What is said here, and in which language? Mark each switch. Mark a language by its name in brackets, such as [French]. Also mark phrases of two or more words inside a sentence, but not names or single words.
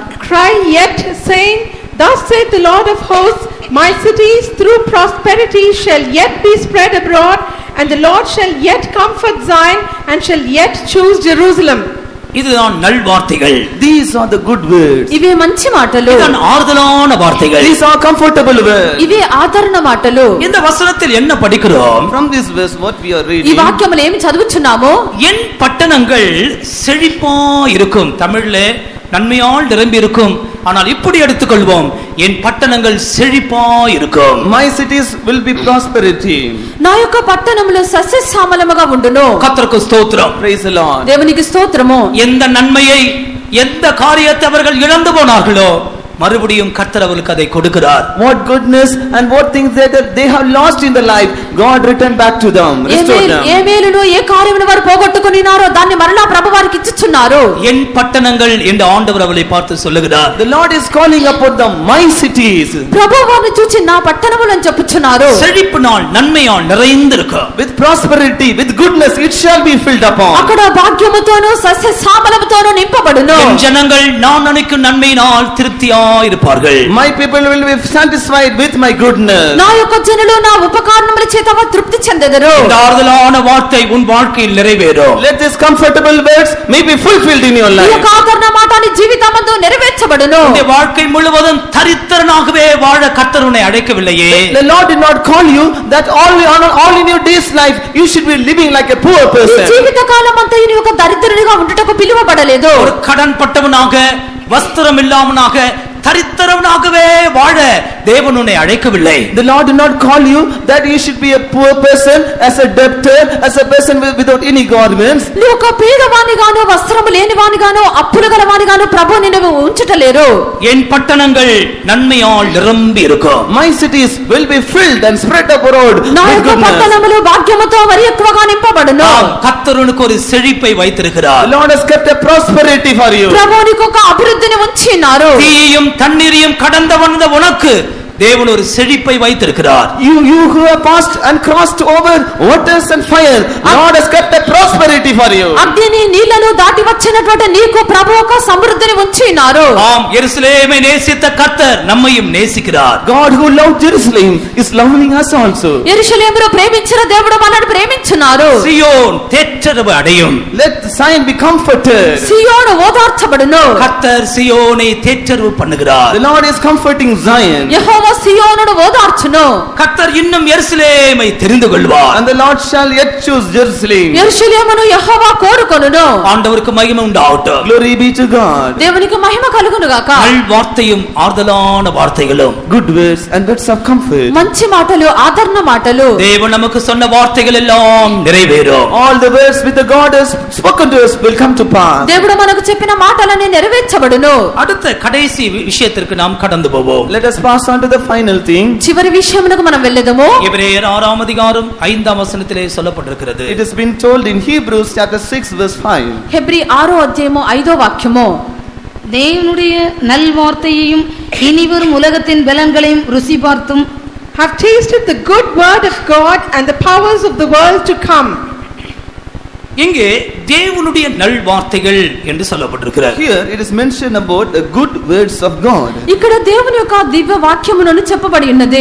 [English] Cry yet, saying, Thus saith the Lord of hosts, my cities through prosperity shall yet be spread abroad, and the Lord shall yet comfort Zion, and shall yet choose Jerusalem. [Tamil] இதுதான் நல்வார்த்தைகள். [English] These are the good words. [Telugu] ఇవే మంచి మాటలు. [Tamil] இதுதான் ஆறுதலான வார்த்தைகள். [English] These are comfortable words. [Telugu] ఇవే ఆదరణ మాటలు. [Tamil] இந்த வசனத்தில் என்ன படிக்கிறோம்? [English] From this verse what we are reading. [Telugu] ఈ వాక్యములో ఏమి చదువుచున్నామో? [Tamil] என் பட்டணங்கள் செழிப்பா இருக்கும். தமிழ்ல நன்மையால் நிரம்பி இருக்கும். ஆனால் இப்படி எடுத்துக்கொள்வோம், என் பட்டணங்கள் செழிப்பா இருக்கும். [English] My cities will be prosperity. [Telugu] నా యొక్క పట్టణములు సస్యశ్యామలముగా ఉండును. [Tamil] கர்த்தருக்கு ஸ்தோத்திரம். [English] Praise the Lord. [Telugu] దేవునికి స్తోత్రము. [Tamil] எந்த நன்மையை எந்த காரியத்தை அவர்கள் இழந்து போனார்களோ மறுபடியும் கர்த்தர் அவர்களுக்கு அதை கொடுக்கிறார். [English] What goodness and what things that they have lost in the life, God returned back to them, restored them. [Telugu] ఏ మేలును ఏ కార్యమును వారు పోగొట్టుకొనినారో దాన్ని మరలా ప్రభు వారికి ఇచ్చుచున్నారు. [Tamil] என் பட்டணங்கள் என்று ஆண்டவர் அவளை பார்த்து சொல்லுகிறார். [English] The Lord is calling upon them, my cities. [Telugu] ప్రభు వారిని చూచి నా పట్టణములు అని చెప్పుచున్నారు. [Tamil] செழிப்பினால் நன்மையால் நிறைந்திருக்கும். [English] With prosperity, with goodness, it shall be filled upon. [Telugu] అక్కడ భాగ్యముతోను సస్యశ్యామలముతోను నింపబడును. [Tamil] என் ஜனங்கள் நான் நினைக்கும் நன்மையினால் திருப்தியா இருப்பார்கள். [English] My people will be satisfied with my goodness. [Telugu] నా యొక్క జనులు నా ఉపకారముల చేత తృప్తి చెందెదరు. [Tamil] இந்த ஆறுதலான வார்த்தை உன் வாழ்க்கையில் நிறைவேறும். [English] Let this comfortable words may be fulfilled in your [Telugu] ఈ [English] life. [Telugu] యొక్క ఆదరణ మాట నీ జీవితమందు నెరవేర్చబడును. [Tamil] இந்த வாழ்க்கை முழுவதும் தரித்திரனாகவே வாழ கர்த்தர் உன்னை அழைக்கவில்லையே. [English] The Lord did not call you that all in your days life you should be living like a poor [Telugu] ఈ [English] person. [Telugu] జీవిత కాలం అంతా నీ యొక్క దరిద్రునిగా ఉండుటకు పిలువబడలేదు. [Tamil] ஒரு கடன் பட்டவனாக, வஸ்திரம் இல்லாமனாக, தரித்திரவனாகவே வாழ தேவன் உன்னை அழைக்கவில்லை. [English] The Lord did not call you that you should be a poor person, as a debtor, as a person without any garments. [Telugu] నువ్వు ఒక పేదవానిగాను వస్త్రము లేనివానిగాను అప్పులు గలవానిగాను ప్రభు నిన్ను ఉంచుటలేరు. [Tamil] என் பட்டணங்கள் நன்மையால் நிரம்பி இருக்கும். [English] My cities will be filled and spread abroad [Telugu] నా [English] with [Telugu] యొక్క [English] goodness. [Telugu] పట్టణములు భాగ్యముతో మరి ఎక్కువగా నింపబడును. [Tamil] கர்த்தர் உனக்கு ஒரு செழிப்பை வைத்திருக்கிறார். [English] The Lord has kept a prosperity for you. [Telugu] ప్రభు నీకు ఒక అభివృద్ధిని ఉంచినారు. [Tamil] தீயையும் தண்ணீரையும் கடந்து வந்த உனக்கு தேவன் ஒரு செழிப்பை வைத்திருக்கிறார். [English] You who have passed and crossed over waters and fire, Lord has kept a prosperity for you. [Telugu] అగ్నిని నీళ్లను దాటి వచ్చినటువంటి నీకు ప్రభు ఒక సమృద్ధిని ఉంచినారు. [Tamil] ஆம், எருசலேமை நேசித்த கர்த்தர் நம்மையும் நேசிக்கிறார். [English] God who loved Jerusalem is loving us also. [Telugu] యెరూషలేమును ప్రేమించిన దేవుడు మనల్ని ప్రేమించున్నారు. [Tamil] சியோன் தேற்றரவு அடையும். [English] Let Zion be comforted. [Telugu] సియోను ఓదార్చబడును. [Tamil] கர்த்தர் சியோனை தேற்றரவு பண்ணுகிறார். [English] The Lord is comforting Zion. [Telugu] యెహోవా సియోనును ఓదార్చును. [Tamil] கர்த்தர் இன்னும் எருசலேமை தெரிந்து கொள்வார். [English] And the Lord shall yet choose Jerusalem. [Telugu] యెరూషలేమును యెహోవా కోరుకొనును. [Tamil] ஆண்டவருக்கு மகிமை உண்டாகட்டும். [English] Glory be to God. [Telugu] దేవునికి మహిమ కలుగును గాక. [Tamil] நல் வார்த்தையும் ஆறுதலான வார்த்தைகளும், [English] Good words and words of comfort. [Telugu] మంచి మాటలు ఆదరణ మాటలు. [Tamil] தேவன் நமக்கு சொன்ன வார்த்தைகள் எல்லாம் நிறைவேறும். [English] All the words which the God has spoken to us will come to pass. [Telugu] దేవుడు మనకు చెప్పిన మాటలన్నీ నెరవేర్చబడును. [Tamil] அடுத்த கடைசி விஷயத்திற்கு நாம் கடந்து போவோம். [English] Let us pass on to the final thing. [Telugu] చివరి విషయమునకు మనం వెళ్ళెదము. [Tamil] எபிரேயர் 6 அதிகாரம் 5 வசனத்திலே சொல்லப்பட்டிருக்கிறது. [English] It has been told in Hebrews chapter 6 verse 5. [Telugu] హెబ్రీ 6వ అధ్యాయము 5వ వాక్యము. [Tamil] தேவனுடைய நல்வார்த்தையையும் இனிவரும் உலகத்தின் பலன்களையும் ருசி பார்த்தும் [English] Have tasted the good word of God and the powers of the world to come. [Tamil] இங்கே தேவனுடைய நல்வார்த்தைகள் என்று சொல்லப்பட்டிருக்கிறது. [English] Here it is mentioned about the good words of God. [Telugu] ఇక్కడ దేవుని యొక్క దివ్య వాక్యమును చెప్పబడి ఉన్నది.